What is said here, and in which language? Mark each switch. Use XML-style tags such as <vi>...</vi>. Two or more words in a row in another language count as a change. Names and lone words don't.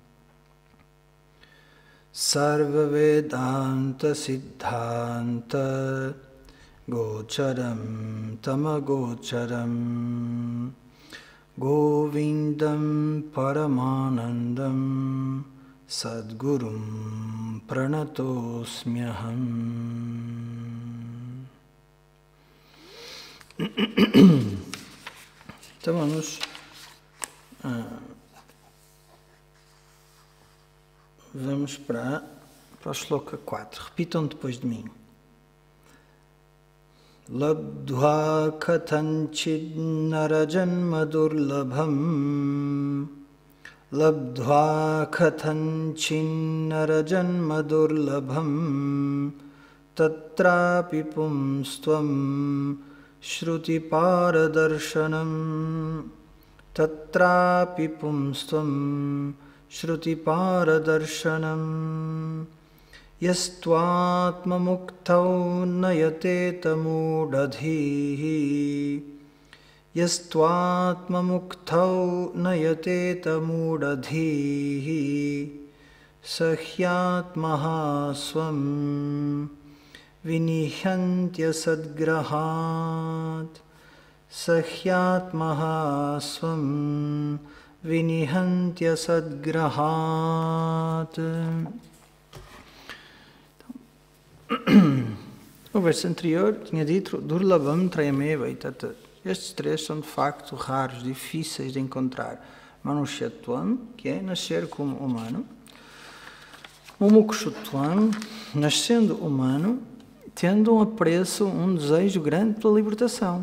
<sa>सर्व वेदान्त सिद्धान्त गोचरं तमगोचरं गोविन्दं परमानन्दं सद्गुरुं प्रणतोऽस्म्यहम्.</sa> <pt>Então vamos para o Shloka 4. Repitam depois de mim.</pt> <sa>लब्ध्वा कथञ्चिद् नरजन्म दुर्लभं लब्ध्वा कथञ्चिद् नरजन्म दुर्लभं तत्रापि पुंस्त्वं श्रुति पारदर्शनं तत्रापि पुंस्त्वं श्रुति पारदर्शनं यस्त्वात्म मुक्तौ नयते तमूढधीः यस्त्वात्म मुक्तौ नयते तमूढधीः सह्यात्महा स्वं विनिहन्त्य सद्ग्रहात् सह्यात्महा स्वं विनिहन्त्य सद्ग्रहात्.</sa> <pt>O verso anterior tinha dito</pt> <sa>दुर्लभं त्रयमेव इतत्.</sa> <pt>Estes três são de facto raros, difíceis de encontrar. Manushyatvam, que é nascer como humano. Mumukshutvam, nascendo humano, tendo um apreço, um desejo grande pela libertação.</pt>